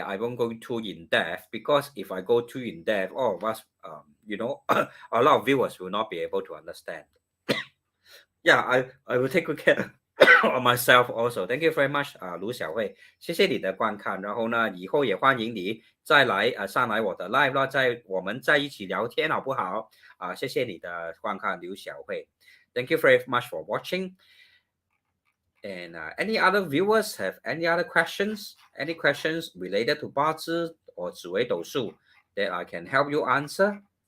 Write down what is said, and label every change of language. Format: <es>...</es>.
<en>I won't go too in depth, because if I go too in depth, all of us, a lot of viewers will not be able to understand. Yeah, I will take good care of myself also. Thank you very much</en> <zh>卢小慧，谢谢你的观看。然后呢，以后也欢迎你再来上来我的 live 啦，我们在一起聊天好不好？谢谢你的观看，刘小慧。</zh> <en>Thank you very much for watching. And any other viewers have any other questions? Any questions related to 八字 or 紫微斗数 that I can help you answer?</en>